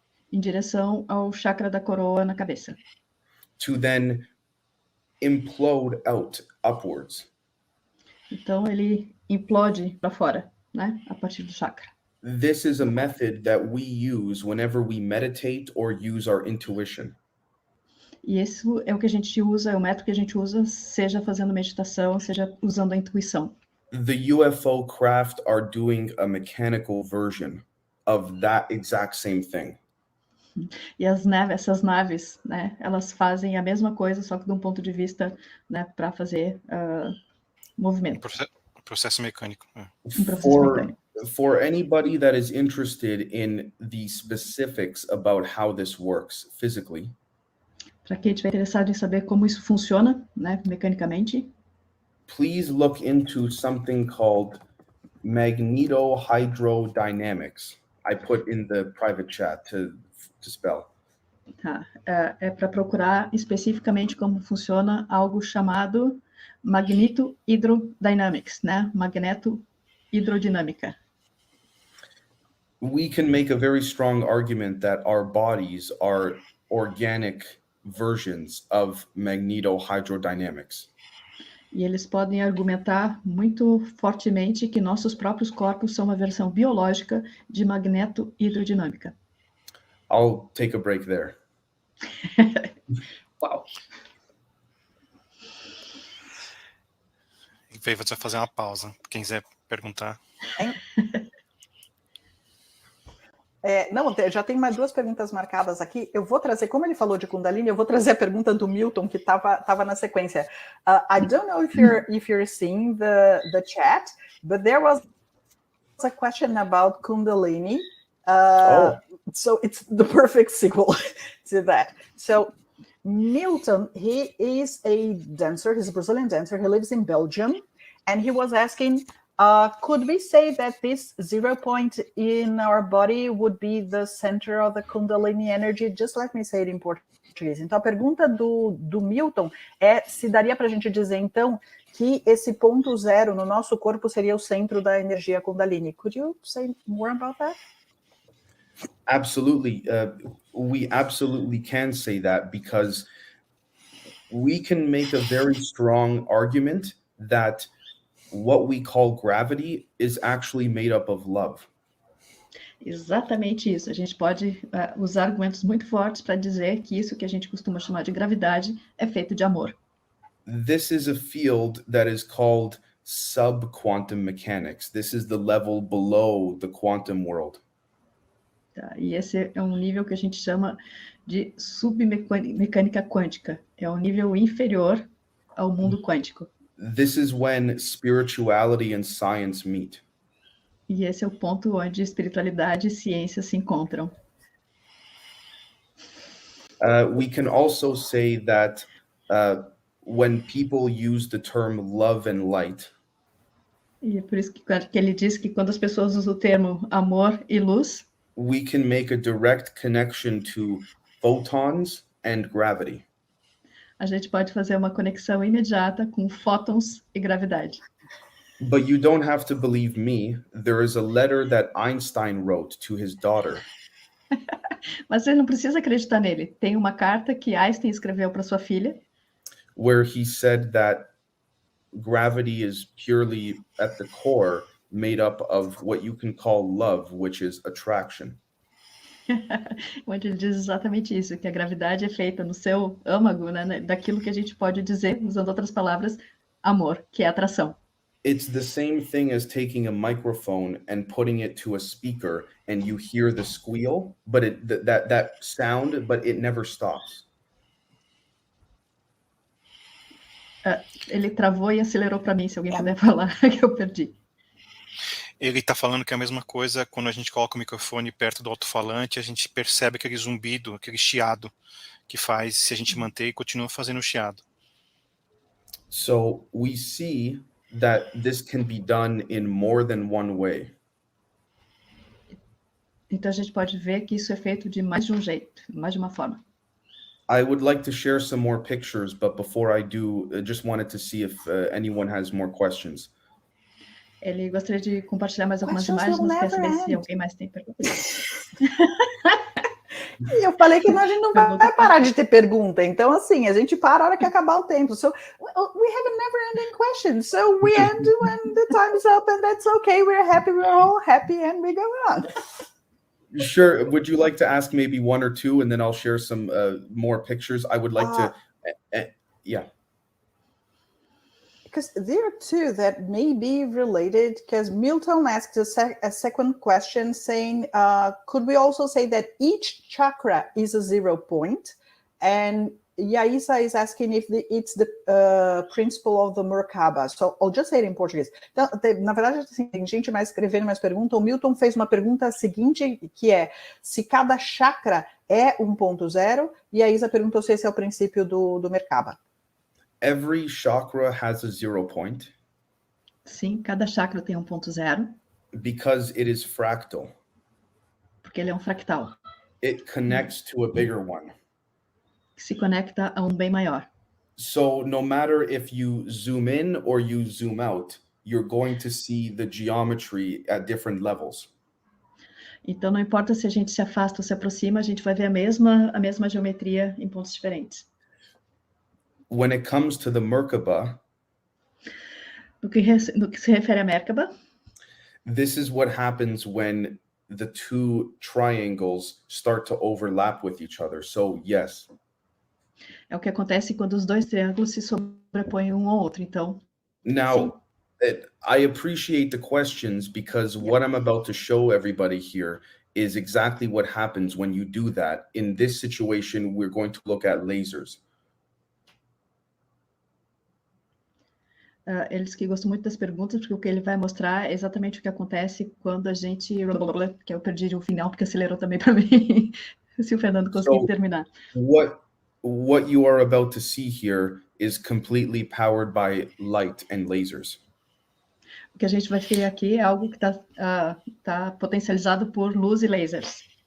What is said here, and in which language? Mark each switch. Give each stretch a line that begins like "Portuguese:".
Portuguese: em direção ao chakra da coroa na cabeça,
English: to then implode out upwards.
Portuguese: então ele implode para fora, né, a partir do chakra.
English: This is a method that we use whenever we meditate or use our intuition.
Portuguese: E esse é o que a gente usa, é o método que a gente usa, seja fazendo meditação, seja usando a intuição.
English: The UFO craft are doing a mechanical version of that exact same thing.
Portuguese: E essas naves, né, elas fazem a mesma coisa, só que de um ponto de vista, né, para fazer movimento. Processo mecânico. Processo mecânico.
English: For anybody that is interested in the specifics about how this works physically,
Portuguese: Para quem estiver interessado em saber como isso funciona, né, mecanicamente,
English: please look into something called magnetohydrodynamics. I put in the private chat to spell.
Portuguese: tá? É para procurar especificamente como funciona algo chamado magnetohydrodynamics, né? Magnetohidrodinâmica.
English: We can make a very strong argument that our bodies are organic versions of magnetohydrodynamics.
Portuguese: E eles podem argumentar muito fortemente que nossos próprios corpos são uma versão biológica de magnetohidrodinâmica.
English: I'll take a break there.
Portuguese: Uau! E aí você vai fazer uma pausa. Quem quiser perguntar. Não, já tem mais duas perguntas marcadas aqui. Eu vou trazer, como ele falou de Kundalini, eu vou trazer a pergunta do Milton, que estava na sequência.
English: I don't know if you're seeing the chat, but there was a question about Kundalini. So it's the perfect sequel to that. So Milton, he is a dancer. He's a Brazilian dancer. He lives in Belgium. And he was asking, could we say that this 0 point in our body would be the center of the Kundalini energy? Just let me say it in português.
Portuguese: Então, a pergunta do Milton é se daria para a gente dizer, então, que esse ponto zero no nosso corpo seria o centro da energia Kundalini.
English: Could you say more about that? Absolutely. We absolutely can say that, because we can make a very strong argument that what we call gravity is actually made up of love.
Portuguese: Exatamente isso. A gente pode usar argumentos muito fortes para dizer que isso que a gente costuma chamar de gravidade é feito de amor.
English: This is a field that is called subquantum mechanics. This is the level below the quantum world.
Portuguese: Tá? E esse é um nível que a gente chama de submecânica quântica. É um nível inferior ao mundo quântico.
English: This is when spirituality and science meet.
Portuguese: E esse é o ponto onde espiritualidade e ciência se encontram.
English: We can also say that when people use the term love and light,
Portuguese: E é por isso que ele diz que quando as pessoas usam o termo amor e luz,
English: we can make a direct connection to photons and gravity.
Portuguese: a gente pode fazer uma conexão imediata com fótons e gravidade.
English: But you don't have to believe me. There is a letter that Einstein wrote to his daughter.
Portuguese: Mas você não precisa acreditar nele. Tem uma carta que Einstein escreveu para sua filha,
English: Where he said that gravity is purely at the core made up of what you can call love, which is attraction.
Portuguese: onde ele diz exatamente isso, que a gravidade é feita no seu âmago, né, daquilo que a gente pode dizer, usando outras palavras, amor, que é atração.
English: It's the same thing as taking a microphone and putting it to a speaker and you hear the squeal, but that sound, but it never stops.
Portuguese: Ele travou e acelerou para mim, se alguém puder falar, que eu perdi. Ele está falando que é a mesma coisa quando a gente coloca o microfone perto do alto-falante, a gente percebe aquele zumbido, aquele chiado que faz se a gente manter e continua fazendo o chiado.
English: So we see that this can be done in more than one way.
Portuguese: Então a gente pode ver que isso é feito de mais de um jeito, mais de uma forma.
English: I would like to share some more pictures, but before I do, I just wanted to see if anyone has more questions.
Portuguese: Ele gostaria de compartilhar mais algumas
English: Questions
Portuguese: imagens,
English: will
Portuguese: quer saber
English: never end.
Portuguese: alguém mais tem perguntas. E eu falei que a gente não vai parar de ter pergunta. Então, assim, a gente para a hora que acabar o tempo.
English: So, we have a never-ending question. So, we end when the time is up, and that's okay. We're happy. We're all happy, and we go on. Sure. Would you like to ask maybe one or two, and then I'll share some more pictures? I would like to, yeah. Because there are two that may be related, because Milton asked a second question saying, could we also say that each chakra is a 0 point? And Yaisa is asking if it's the principle of the Merkaba. So I'll just say it in português.
Portuguese: Então, na verdade, assim, tem gente mais escrevendo mais pergunta. O Milton fez uma pergunta seguinte, que é se cada chakra é 1.0, e a Isa perguntou se esse é o princípio do Merkaba.
English: Every chakra has a 0 point.
Portuguese: Sim, cada chakra tem 1.0,
English: Because it is fractal.
Portuguese: porque ele é um fractal,
English: It connects to a bigger one.
Portuguese: que se conecta a um bem maior.
English: So no matter if you zoom in or you zoom out, you're going to see the geometry at different levels.
Portuguese: Então, não importa se a gente se afasta ou se aproxima, a gente vai ver a mesma geometria em pontos diferentes.
English: When it comes to the Merkaba,
Portuguese: No que se refere a Merkaba,
English: this is what happens when the two triangles start to overlap with each other. So yes.
Portuguese: é o que acontece quando os dois triângulos se sobrepõem um ao outro. Então,
English: Now, I appreciate the questions, because what I'm about to show everybody here is exactly what happens when you do that. In this situation, we're going to look at lasers.
Portuguese: eles que gostam muito das perguntas, porque o que ele vai mostrar é exatamente o que acontece quando a gente... que eu perdi o final, porque acelerou também para mim, se o Fernando conseguir terminar.
English: What what you are about to see here is completely powered by light and lasers.
Portuguese: O que a gente vai ver aqui é algo que tá potencializado por luz e lasers.